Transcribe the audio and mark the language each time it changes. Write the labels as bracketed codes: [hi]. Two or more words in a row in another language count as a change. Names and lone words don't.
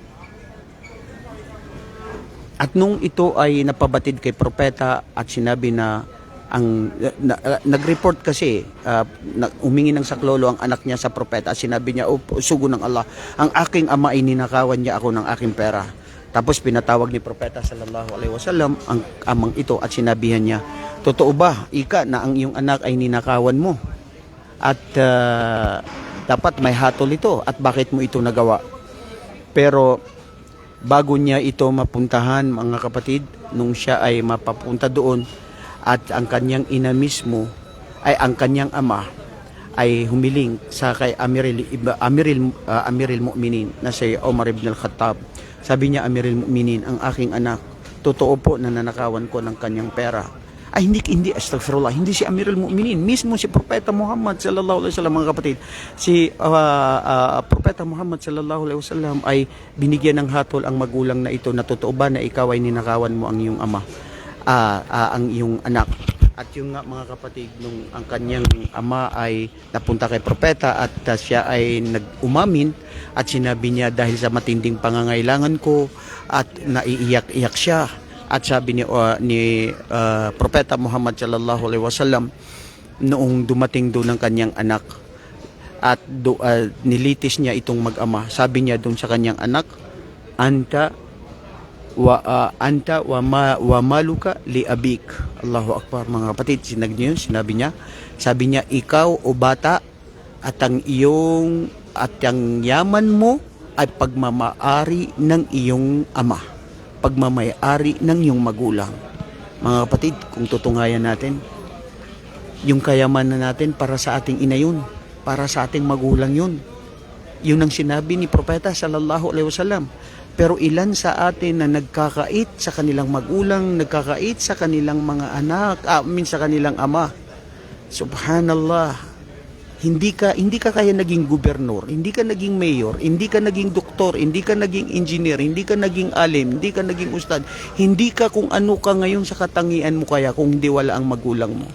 [tl] At nung ito ay napabatid kay propeta at sinabi na nag-report kasi, umingi ng saklolo ang anak niya sa propeta at sinabi niya, sugo ng Allah, ang aking ama ay ninakawan niya ako ng aking pera. Tapos pinatawag ni propeta [ar] صلى الله عليه وسلم [tl] ang amang ito at sinabihan niya, totoo ba, ika, na ang iyong anak ay ninakawan mo? At dapat may hatol ito at bakit mo ito nagawa? Pero bago niya ito mapuntahan, mga kapatid, nung siya ay mapapunta doon at ang kanyang ina mismo ay ang kanyang ama ay humiling sa kay Amiril Mu'minin na si Omar ibn al-Khattab. Sabi niya, Amiril Mu'minin, ang aking anak, totoo po na nanakawan ko ng kanyang pera. Ay hindi, astaghfirullah, hindi si Amirul Mu'minin, mismo si Propeta Muhammad [ar] صلى الله عليه وسلم, [tl] mga kapatid. Si Propeta Muhammad [ar] صلى الله عليه وسلم [tl] ay binigyan ng hatol ang magulang na ito na totoo ba na ikaw ay ninakawan mo ang iyong ama, ang iyong anak. At yung nga, mga kapatid, nung ang kanyang ama ay napunta kay propeta at siya ay nag-umamin at sinabi niya, dahil sa matinding pangangailangan ko, at naiiyak-iyak siya. At sabi ni Propeta Muhammad [ar] صلى الله عليه وسلم, [tl] noong dumating doon ang kanyang anak at nilitis niya itong mag-ama, sabi niya doon sa kanyang anak, [ar] أنت ومالك لأبيك. الله أكبر, [tl] mga kapatid. Sinabi niya, ikaw o bata, at ang yaman mo ay pagmamaari ng iyong ama, pagmamayari ng iyong magulang. Mga kapatid, kung tutungayan natin, yung kayamanan natin para sa ating ina yun, para sa ating magulang yun. Yun ang sinabi ni Propeta [ar] صلى الله عليه وسلم. [tl] Pero ilan sa atin na nagkakait sa kanilang magulang, nagkakait sa kanilang mga anak, sa kanilang ama. Subhanallah. Hindi ka kaya naging gobernador, hindi ka naging mayor, hindi ka naging doktor, hindi ka naging engineer, hindi ka naging alim, hindi ka naging ustad, hindi ka kung ano ka ngayon sa katangian mo kaya kung hindi wala ang magulang mo.